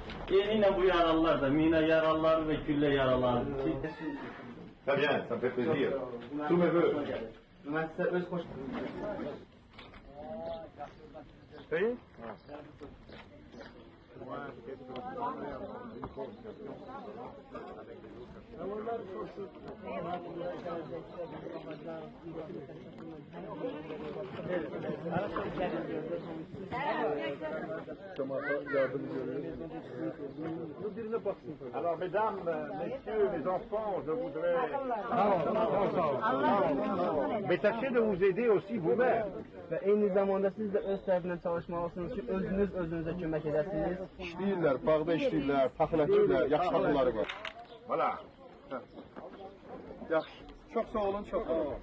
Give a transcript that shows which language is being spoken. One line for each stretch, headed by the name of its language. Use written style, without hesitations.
Azerbaijani: Yine bu yaralılar da mina yaralılar ve külle yaralılar.
French: Très bien, ça me fait plaisir. Tous mes voeux. Oui. Alors, mesdames, messieurs, mes enfants, je voudrais... Mais tâchez de vous aider aussi vous-même.
Azerbaijani: Ve aynı zamanda siz de öz tərəfindən çalışmalısınız ki, özünüzə kömək edəsiniz. İşləyirlər, bağda işləyirlər, taxıl əkirlər, yaxşı taxılları var.
French: Voilà.
Azerbaijani: Yaxşı. Çox sağ olun, çox sağ olun.